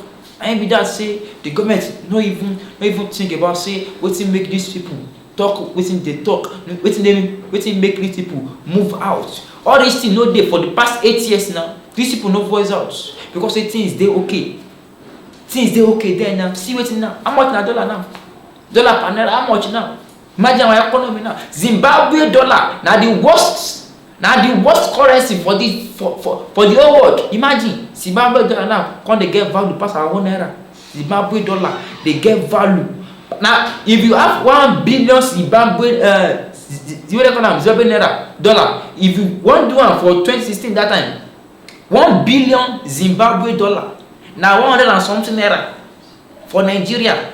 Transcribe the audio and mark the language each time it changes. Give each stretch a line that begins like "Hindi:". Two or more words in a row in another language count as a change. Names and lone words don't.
Nigerian Pidgin: I be that say the government no even think about say wetin make these people talk, wetin they talk, wetin make these people move out. All these things no dey for the past 8 years now. These people no voice out because say things dey okay. Things dey okay there now. See wetin now? How much na dollar now? Dollar per naira, how much now? Imagine our economy now. Zimbabwe dollar now the worst currency for the whole world. Imagine Zimbabwe dollar now can they get value past our own era. Zimbabwe dollar they get value. Now if you have 1 billion Zimbabwe dollar, if you want to do one for 2016 that time, 1 billion Zimbabwe dollar now 100 and something naira for Nigeria.